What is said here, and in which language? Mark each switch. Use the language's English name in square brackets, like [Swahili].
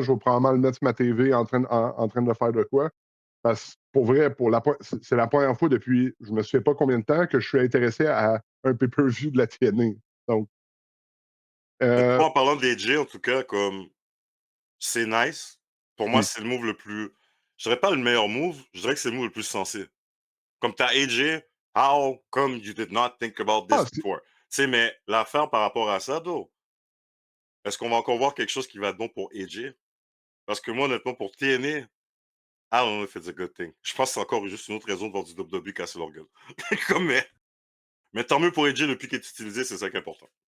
[French] Je vais probablement le mettre sur ma TV en train de faire de quoi. Parce que pour vrai, c'est la première fois depuis je me souviens pas combien de temps que je suis intéressé à un pay-per-view de la TNA. Donc, Mais tu euh, vois, en parlant de AJ, en tout cas, comme c'est nice. Pour moi, oui. c'est le move le plus. Je dirais pas le meilleur move, je dirais que c'est le move le plus sensé. Comme t'as [English] AJ, how come you did not think about Ah, this before? [French] Tu sais, mais l'affaire par rapport à ça, though, est-ce qu'on va encore voir quelque chose qui va être bon pour AJ? Parce que moi, honnêtement, pour TNA, [English] I don't know if it's a good thing. [French] Je pense que c'est encore juste une autre raison de voir du WWE casser leur gueule. Comme, mais tant mieux pour AJ, le plus qu'il est utilisé, c'est ça qui est important.